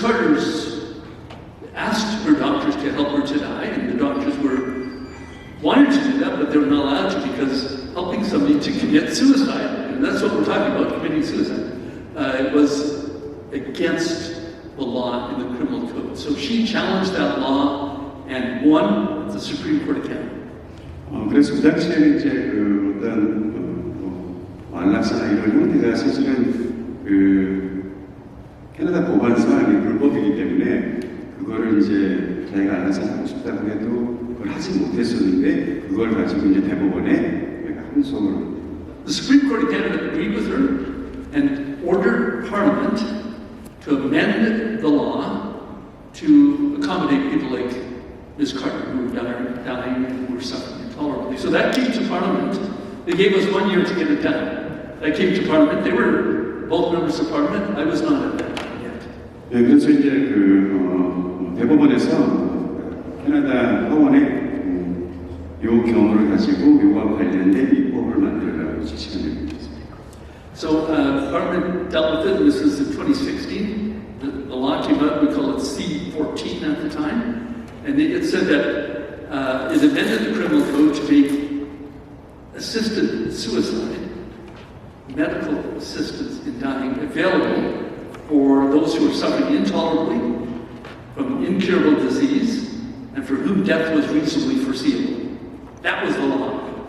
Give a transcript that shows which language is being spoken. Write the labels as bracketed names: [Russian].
[English] Carter's asked her doctors to help her to die, and the doctors wanted to do that, but they were not allowed to because helping somebody to commit suicide, and that's what we're talking about, committing suicide, it was against the law in the criminal code. So she challenged that law and won at the Supreme Court of Canada. [Korean] 그래서 그 당시에는 이제 어떤 안락사나 이런 형태가 사실은 캐나다 법안상이 불법이기 때문에 그거를 이제 자기가 안락사 하고 싶다고 해도 그걸 하지 못했었는데 그걸 가지고 이제 대법원에 항소를. [English] The Supreme Court of Canada agreed with her and ordered Parliament to amend the law to accommodate people like Ms. Carter who were dying and who were suffering intolerably. So that came to Parliament. They gave us 1 year to get it done. That came to Parliament. They were both members of Parliament. I was not at that time yet. [Korean] 네, 그래서 이제 대법원에서 캐나다 하원에 요 경우를 가지고 요와 관련된 입법을 만들어라고 지시가 내립니다. [English] So Parliament dealt with it. This was in 2016. The law came out. We call it C-14 at the time, and it said that it amended the criminal code to make assisted suicide, medical assistance in dying, available for those who are suffering intolerably from incurable disease and for whom death was reasonably foreseeable. That was the law.